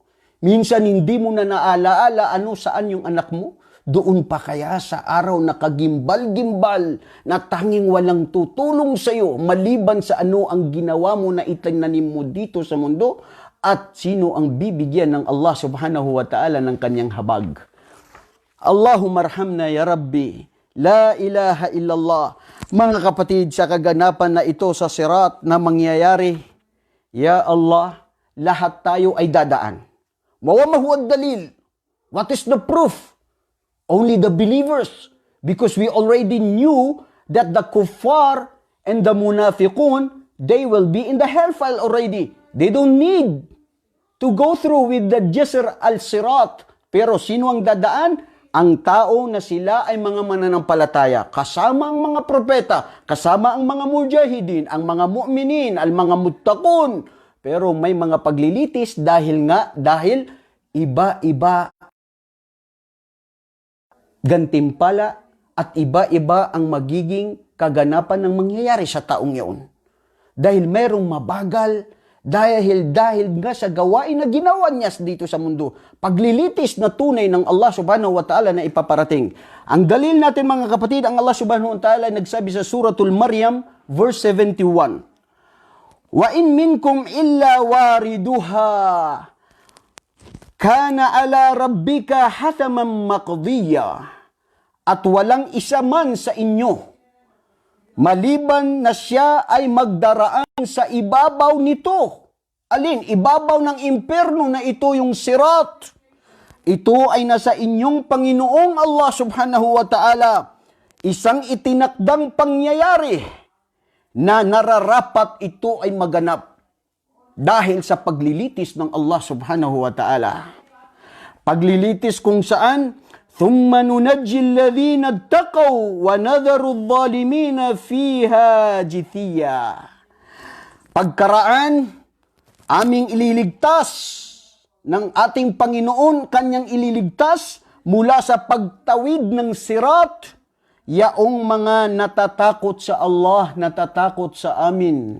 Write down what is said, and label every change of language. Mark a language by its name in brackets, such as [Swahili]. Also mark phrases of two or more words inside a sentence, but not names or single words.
[Filipino] Minsan hindi mo na naalaala saan yung anak mo. Doon pa kaya sa araw na kagimbal-gimbal na tanging walang tutulong sa iyo maliban sa ano ang ginawa mo na itinanim mo dito sa mundo, at sino ang bibigyan ng Allah [Arabic] سبحانه وتعالى [Filipino] ng kanyang habag. [Arabic] اللهم ارحمنا يا رب، لا إله إلا الله. [Filipino] Mga kapatid, sa kaganapan na ito sa sirat na mangyayari, [Arabic] يا الله, [Filipino] lahat tayo ay dadaan. [Arabic] ما هو الدليل. [English] What is the proof? Only the believers. Because we already knew that the kuffar and the munafiqun, they will be in the hellfire already. They don't need to go through with the [Arabic] جسر الصراط. [Filipino] Pero sino ang dadaan? ang tao na sila ay mga mananampalataya, kasama ang mga propeta, kasama ang mga mujahidin, ang mga mu'minin, ang mga muttaqun. Pero may mga paglilitis dahil iba-iba gantimpala at iba-iba ang magiging kaganapan ng mangyayari sa taong iyon. Dahil merong mabagal, dahil nga sa gawain na ginawa niya dito sa mundo, paglilitis na tunay ng Allah [Arabic] سبحانه وتعالى [Filipino] na ipaparating. Ang dalil natin mga kapatid, ang Allah [Arabic] سبحانه وتعالى [Filipino] nagsabi sa suratul Maryam, verse 71, [Arabic] "وإن منكم إلا واردها كان على ربك حتما مقضيا." [Filipino] At walang isa man sa inyo, maliban na siya ay magdaraan sa ibabaw nito. Alin? Ibabaw ng impyerno na ito yung sirat. Ito ay nasa inyong Panginoong Allah [Arabic] سبحانه وتعالى. [Filipino] Isang itinakdang pangyayari na nararapat ito ay maganap dahil sa paglilitis ng Allah [Arabic] سبحانه وتعالى. [Filipino] Paglilitis kung saan, [Arabic] ثُمَّ نُنَجِّي الَّذِينَ اتَّقَوْا وَنَذَرُ الظَّالِمِينَ فِيهَا جِثِيًّا. [Filipino] Pagkaraan, aming ililigtas ng ating Panginoon, kanyang ililigtas mula sa pagtawid ng sirat, yaong mga natatakot sa Allah, natatakot sa amin.